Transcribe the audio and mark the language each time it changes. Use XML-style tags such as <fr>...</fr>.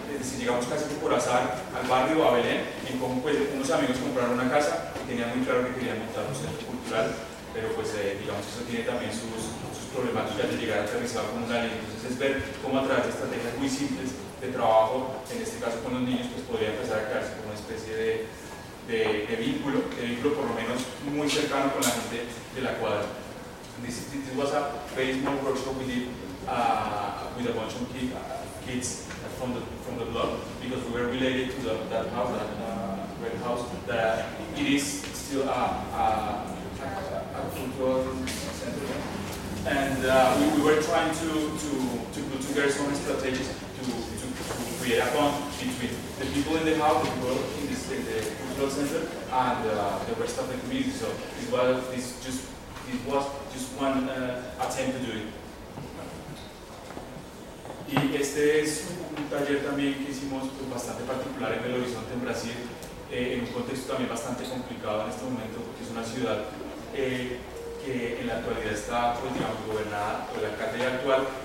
<es>Es decir, llegamos casi que por azar al barrio, a Belén, y como pues unos amigos compraron una casa y tenían muy claro que querían montar un centro cultural, pero pues digamos que eso tiene también sus problemáticas de llegar aterrizado con un alien. Entonces es ver cómo a través de estrategias muy simples de trabajo, en este caso con los niños, pues podría empezar a crearse como una especie de vínculo por lo menos muy cercano con la gente de la cuadra.</es> <en>This was a Facebook workshop we did with a bunch of kids from the block, because we were related to that house, that red house, that it is still a cultural center. And we were trying to put together some strategies to create a bond between the people in the house, the people in the cultural center, and the rest of the community. So this was just one attempt to do it.</en> <es>Y este es un taller también que hicimos, pues, bastante particular en Belo Horizonte, en Brasil, en un contexto también bastante complicado en este momento, porque es una ciudad que en la actualidad está, pues, digamos, gobernada por el alcalde actual.</es>